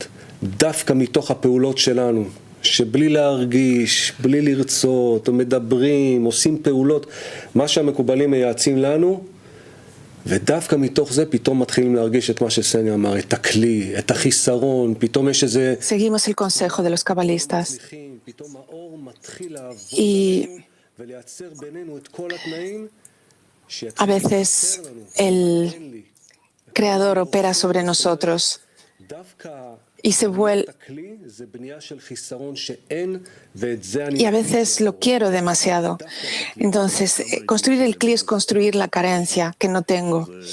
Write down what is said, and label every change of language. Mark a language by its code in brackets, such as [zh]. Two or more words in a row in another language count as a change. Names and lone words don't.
[he] דווקא מתוך הפעולות שלנו, שבלי להרגיש, בלי לרצות, או מדברים, עושים פעולות, מה שהמקובלים מייעצים לנו, ודווקא מתוך זה פתאום מתחילים להרגיש את מה שסניה אמר, את הכלי, את החיסרון, פתאום יש איזה... [es] Seguimos el consejo de los cabalistas [he] פתאום האור מתחיל לעבוד [es] y [he] ולייצר בינינו את כל התנאים [es] a veces el Creador opera sobre nosotros y se vuelve... Y a veces lo quiero demasiado. Entonces, construir el cli es construir la carencia que no tengo.